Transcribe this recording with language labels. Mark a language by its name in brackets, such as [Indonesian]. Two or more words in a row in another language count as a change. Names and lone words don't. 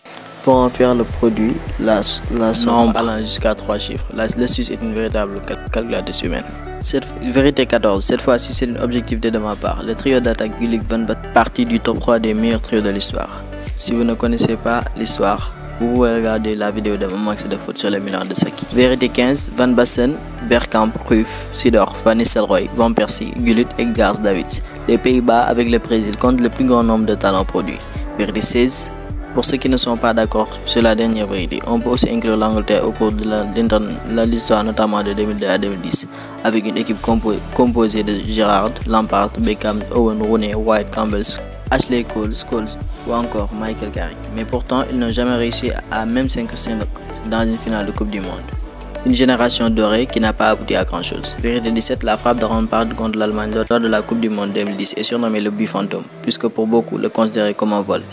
[French] Pour en faire le produit, la somme allant jusqu'à 3 chiffres, l'astuce est une véritable calculatrice humaine. Vérité 14, cette fois-ci c'est une objectivité de ma part. Le trio d'attaque Gullit Van Basten fait partie du top 3 des meilleurs trios de l'histoire. Si vous ne connaissez pas l'histoire, vous pouvez regarder la vidéo de mon max de foot sur le Milan de Saki. Vérité 15, Van Basten, Bergkamp, Cruyff, Seedorf, Van Nistelrooy, Van Persie, Gullit et Gareth Davids. Les Pays-Bas avec le Brésil comptent le plus grand nombre de talents produits. Vérité 16, pour ceux qui ne sont pas d'accord sur la dernière vérité, on peut aussi inclure l'Angleterre au cours de l'histoire notamment de 2002 à 2010, avec une équipe composée de Gerrard, Lampard, Beckham, Owen, Rooney, White, Campbell, Ashley Cole, Scholes ou encore Michael Carrick. Mais pourtant, ils n'ont jamais réussi à même s'incruster dans une finale de Coupe du Monde. Une génération dorée qui n'a pas abouti à grand chose. Vérité 17, la frappe de Lampard contre l'Allemagne lors de la Coupe du Monde 2010 est surnommée le but fantôme, puisque pour beaucoup le considéraient comme un vol.